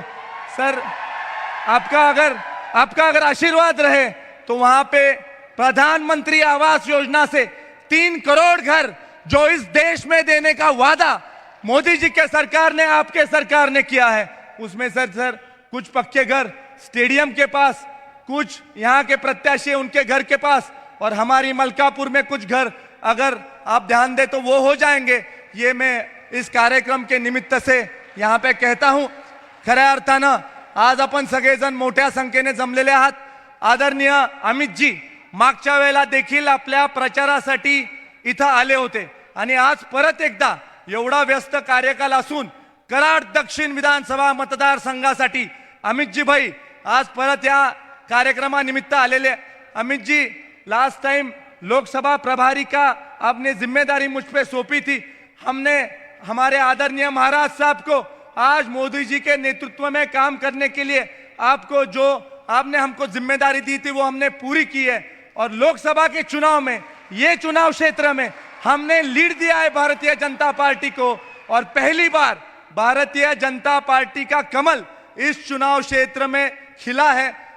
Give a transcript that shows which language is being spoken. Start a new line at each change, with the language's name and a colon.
Hindi: Sir, आपका अगर आशीर्वाद रहे तो वहां पे प्रधानमंत्री आवास योजना से 3 करोड़ घर जो इस देश में देने का वादा मोदी जी के सरकार ने, आपके सरकार ने किया है, उसमें सर कुछ पक्के घर स्टेडियम के पास, कुछ यहाँ के प्रत्याशी उनके घर के पास, और हमारी मलकापुर में कुछ घर अगर आप ध्यान दे तो वो हो जाएंगे। ये मैं इस कार्यक्रम के निमित्त से यहाँ पे कहता हूँ।
Marathi: खऱ्या अर्थानं आज आपण सगळेजण मोठ्या संख्येने जमलेले आहात। आदरणीय अमित जी मागच्या वेळेला देखील आपल्या प्रचारासाठी इथं आले होते आणि आज परत एकदा एवढा व्यस्त कार्यकाल असून कराड दक्षिण विधानसभा मतदारसंघासाठी अमित जी भाई आज परत या कार्यक्रमानिमित्त आलेले।
Hindi: अमित जी, लास्ट टाइम लोकसभा प्रभारी का आपने जिम्मेदारी मुझ पे सौंपी थी। हमने हमारे आदरणीय महाराज साहब को आज मोदी जी के नेतृत्व में काम करने के लिए आपको जो आपने हमको जिम्मेदारी दी थी वो हमने पूरी की है। और लोकसभा के चुनाव में, ये चुनाव क्षेत्र में हमने लीड दिया है भारतीय जनता पार्टी को, और पहली बार भारतीय जनता पार्टी का कमल इस चुनाव क्षेत्र में खिला है।